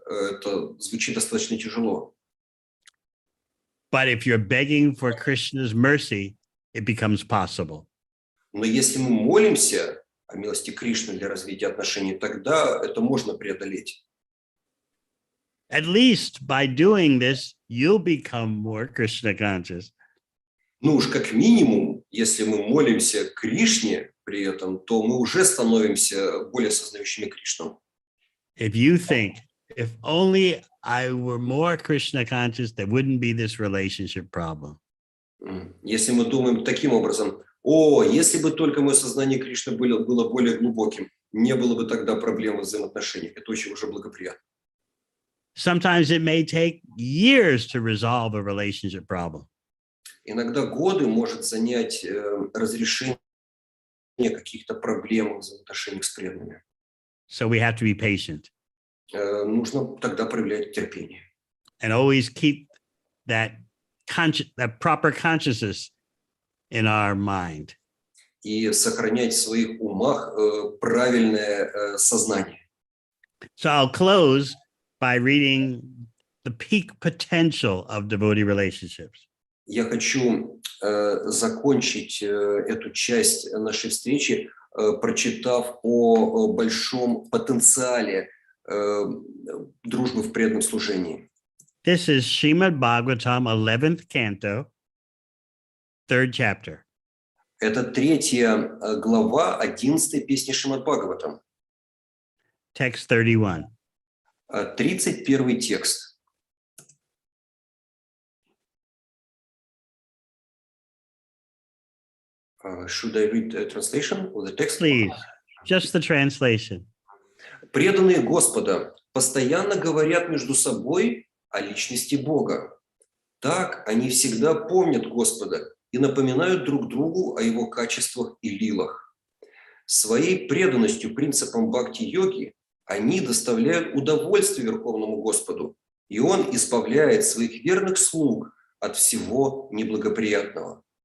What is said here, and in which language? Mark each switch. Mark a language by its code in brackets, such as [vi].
[ru] Это звучит достаточно тяжело. [en] But if you're begging for Krishna's mercy, it becomes possible. [ru] Но если мы молимся о милости Кришны для развития отношений, тогда это можно преодолеть. [en] At least by doing this, you'll become more Krishna conscious. [ru] Ну уж как минимум, если мы молимся Кришне при этом, то мы уже становимся более сознающими Кришну. [en] If you think, if only I were more Krishna conscious, there wouldn't be this relationship problem. [ru] Если мы думаем таким образом, если бы только мое сознание Кришны было более глубоким, не было бы тогда проблем в взаимоотношениях. Это очень уже благоприятно. [en] Sometimes it may take years to resolve a relationship problem. [ru] Иногда годы может занять разрешение каких-то проблем в взаимоотношениях с преданными. [en] So we have to be patient. [ru] Нужно тогда проявлять терпение. [en] And always keep that proper consciousness in our mind. [ru] И сохранять в своих умах правильное сознание. [en] So I'll close by reading the peak potential of devotee relationships. [ru] Я хочу закончить эту часть нашей встречи прочитав о большом потенциале дружбы в преданном служении. [en] This is Shrimad-Bhagavatam, 11th canto, 3rd chapter. [ru] Это 3 глава 11 песни Шримад-Бхагаватам. [en] Text 31. [ru] 31 текст. [en] Should I read the translation or the text? Please, just the translation. [ru] Преданные Господа постоянно говорят между собой о личности Бога. Так они всегда помнят Господа и напоминают друг другу о Его качествах и лилах. Своей преданностью принципам бхакти-йоги они доставляют удовольствие Верховному Господу, и Он избавляет своих верных слуг от всего неблагоприятного.